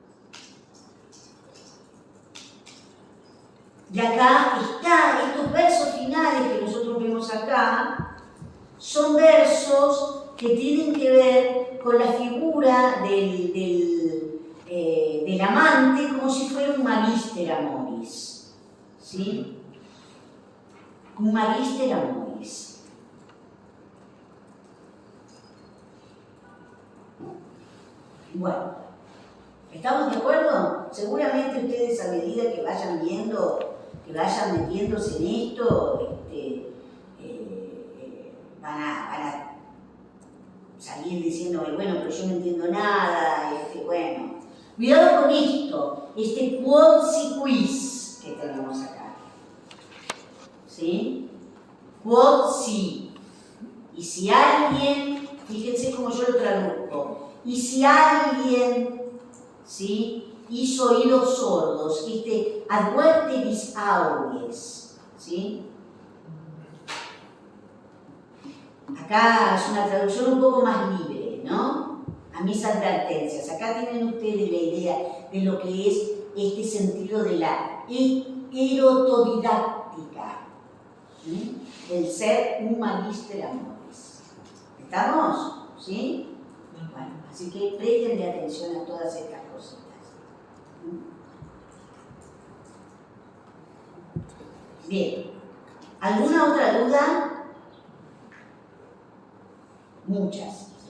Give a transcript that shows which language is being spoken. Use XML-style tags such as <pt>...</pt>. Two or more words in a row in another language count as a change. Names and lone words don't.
<es>Y acá está, estos versos finales que nosotros vemos acá, son versos que tienen que ver con la figura del amante como si fuera un</es> <la>magister amoris,</la> <es>¿sí?</es> <la>Un magister amoris.</la> <es>Bueno, ¿estamos de acuerdo? Seguramente ustedes a medida que vayan viendo, que vayan metiéndose en esto, van a salir diciendo, bueno, pero yo no entiendo nada, bueno. Cuidado con esto, este</es> <la>quod si quis</la> <es>que tenemos acá.</es> <la>¿Sí? Quod si.</la> <es>Y si alguien, fíjense cómo yo lo traduzco, y si alguien, ¿sí?, hizo oídos sordos,</es> <la>adverteris auges,</la> <es>¿sí? Acá es una traducción un poco más libre, ¿no? A mis advertencias. Acá tienen ustedes la idea de lo que es este sentido de la erotodidáctica, ¿sí? El ser un</es> <la>magister amoris.</la> <es>¿Estamos? ¿Sí? Bueno, así que prestenle atención a todas estas cositas. Bien. ¿Alguna otra duda? Muchas.</es>